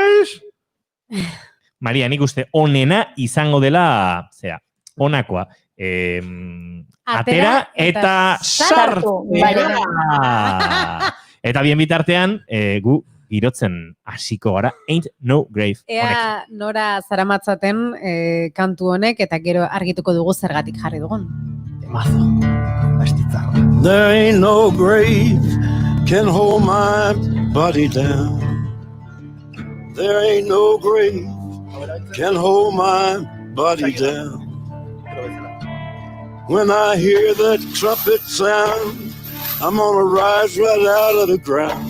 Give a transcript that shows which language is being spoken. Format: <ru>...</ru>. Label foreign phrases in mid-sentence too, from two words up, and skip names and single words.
<eu>Maria, nik uste onena izango dela, onakoa, atera eta sartu. Eta bien bitartean, gu girotzen hasiko gara, Ain't No Grave. Ea nora zaramatzaten kantu honek, eta gero argituko dugu zergatik jarri dugun. Mazo, bastitzarra.</eu> <en>There ain't no grave can hold my body down. There ain't no grave can hold my body down. When I hear that trumpet sound, I'm gonna rise right out of the ground.</en>